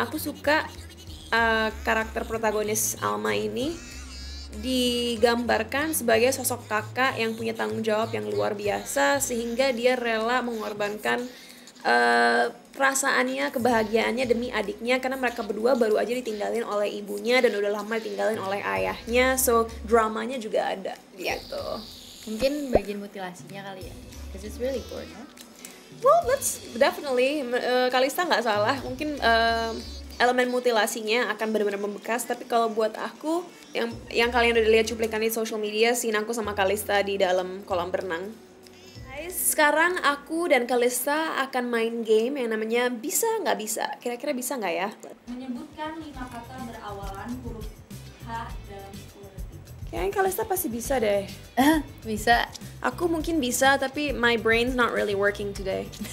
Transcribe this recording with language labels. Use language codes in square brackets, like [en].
[id] Aku suka karakter protagonis Alma ini digambarkan sebagai sosok kakak yang punya tanggung jawab yang luar biasa, sehingga dia rela mengorbankan perasaannya, kebahagiaannya demi adiknya, karena mereka berdua baru aja ditinggalin oleh ibunya dan udah lama ditinggalin oleh ayahnya, so dramanya juga ada gitu. Mungkin bagian mutilasinya kali ya, [en] because it's really gore, no? Well, that's definitely [id] Kalista nggak salah, mungkin elemen mutilasinya akan benar-benar membekas, tapi kalau buat aku yang kalian udah lihat cuplikan di social media, scene aku sama Kalista di dalam kolam berenang. Sekarang aku dan Kalista akan main game yang namanya Bisa Nggak Bisa. Kira-kira bisa nggak ya? Menyebutkan 5 kata berawalan huruf H dalam 10 detik. Kayaknya Kalista pasti bisa deh. Bisa. Aku mungkin bisa, tapi [en] my brain's not really working today.